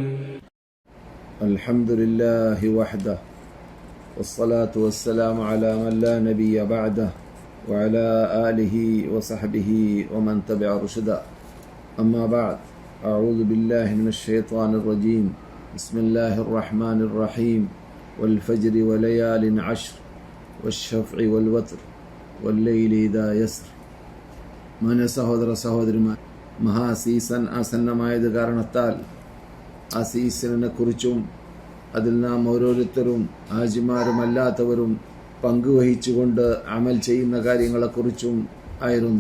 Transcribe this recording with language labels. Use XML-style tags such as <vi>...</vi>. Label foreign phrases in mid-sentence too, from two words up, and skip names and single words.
<ar>الحمد لله وحده والصلاة والسلام على من لا نبي بعده وعلى آله وصحبه ومن تبع رشدا. أما بعد، أعوذ بالله من الشيطان الرجيم. بسم الله الرحمن الرحيم. والفجر وليال عشر والشفع والوتر والليل إذا يسر.</ar> <ml>മാന്യ സഹോദര സഹോദരിമാർ, മഹാസീസൺ ആസന്നമായത് കാരണത്താൽ ആ സീസണിനെ കുറിച്ചും അതിൽ നാം ഓരോരുത്തരും ഹാജിമാരും അല്ലാത്തവരും പങ്കുവഹിച്ചുകൊണ്ട് അമൽ ചെയ്യുന്ന കാര്യങ്ങളെക്കുറിച്ചും ആയിരുന്നു.</ml>